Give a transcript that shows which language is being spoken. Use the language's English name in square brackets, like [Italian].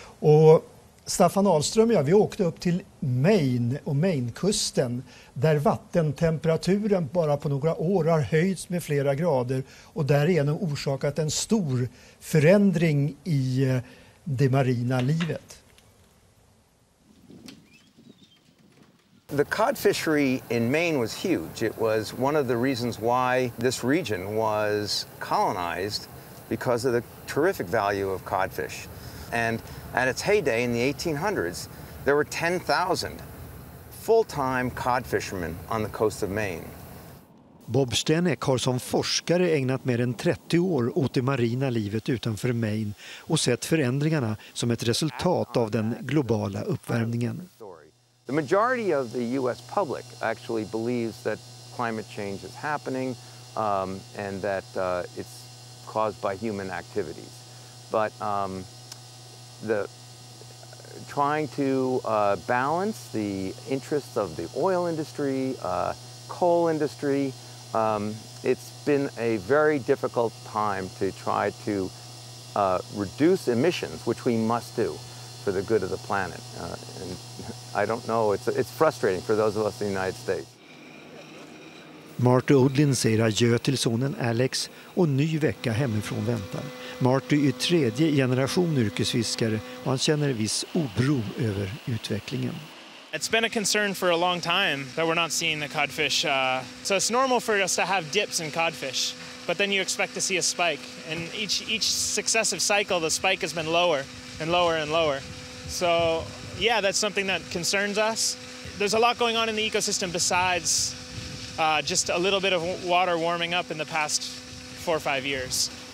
[Swedish] Och Staffan Ahlström och jag, vi åkte upp till Maine och Mainekusten där vattentemperaturen bara på några år har höjts med flera grader och därigenom orsakat en stor förändring i det marina livet. [English] The cod fishery in Maine was huge. It was one of the reasons why this region was colonized, because of the terrific value of codfish. And at its heyday in the 1800s, there were 10,000 full-time cod fishermen on the coast of Maine. [Swedish] Bob Stenek har som forskare ägnat mer än 30 år åt det marina livet utanför Maine och sett förändringarna som ett resultat av den globala uppvärmningen. [English] The majority of the US public actually believes that climate change is happening and that it's caused by human activities. But trying to balance the interests of the oil industry, coal industry, it's been a very difficult time to try to reduce emissions, which we must do for the good of the planet. And I don't know, it's frustrating for those of us in the United States. [Swedish] Marty Odlin säger adjö till sonen Alex och ny vecka hemifrån väntar. Marty är tredje generation yrkesfiskare och han känner viss oro över utvecklingen. [English] It's been a concern for a long time that we're not seeing the codfish. So it's normal for us to have dips in codfish, but then you expect to see a spike. And each successive cycle, the spike has been lower and lower and lower. So yeah, that's something that concerns us. There's a lot going on in the ecosystem besides just a little bit of water warming up in the past 4 or 5 years.